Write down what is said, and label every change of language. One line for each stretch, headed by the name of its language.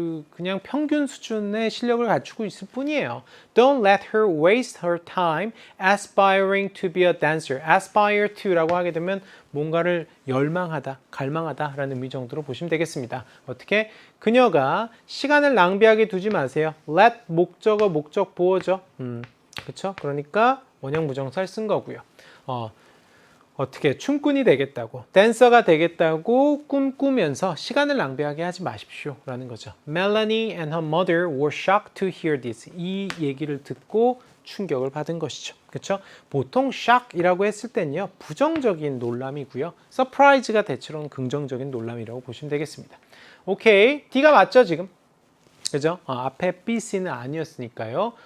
Korean: 그냥 평균 수준의 실력을 갖추고 있을 뿐이에요.
English: Don't let her waste her time aspiring to be a dancer.
Korean: aspire to라고 하게 되면 뭔가를 열망하다, 갈망하다 라는 의미 정도로 보시면 되겠습니다. 어떻게? 그녀가 시간을 낭비하게 두지 마세요. let 목적어, 목적 보어죠. 그쵸? 그러니까 원형 부정사를 쓴 거고요. 어떻게 춤꾼이 되겠다고 댄서가 되겠다고 꿈꾸면서 시간을 낭비하게 하지 마십시오 라는 거죠.
English: Melanie and her mother were shocked to hear this.
Korean: 이 얘기를 듣고 충격을 받은 것이죠. 그렇죠? 보통 shock이라고 했을 때는요 부정적인 놀람이고요. surprise가 대체로는 긍정적인 놀람이라고 보시면 되겠습니다. 오케이, D가 맞죠 지금? 그죠? 앞에 B, C는 아니었으니까요.